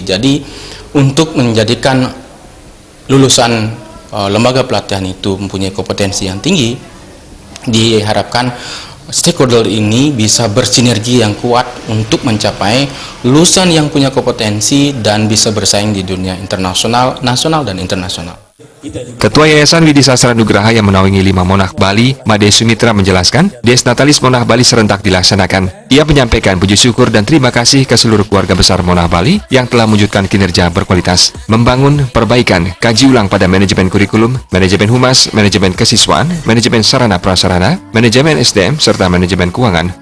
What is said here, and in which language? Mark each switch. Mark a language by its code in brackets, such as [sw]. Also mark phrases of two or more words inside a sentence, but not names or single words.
[id] Jadi untuk menjadikan lulusan lembaga pelatihan itu mempunyai kompetensi yang tinggi, diharapkan stakeholder ini bisa bersinergi yang kuat untuk mencapai lulusan yang punya kompetensi dan bisa bersaing di dunia internasional, nasional, dan internasional. Ketua Yayasan Widi Sastra Nugraha yang menaungi 5 Monarch Bali, Made Sumitra, menjelaskan, Disnatalis Monarch Bali serentak dilaksanakan. Ia menyampaikan puji syukur dan terima kasih ke seluruh keluarga besar Monarch Bali yang telah mewujudkan kinerja berkualitas, membangun perbaikan, kaji ulang pada manajemen kurikulum, manajemen humas, manajemen kesiswaan, manajemen sarana prasarana, manajemen SDM, serta manajemen keuangan.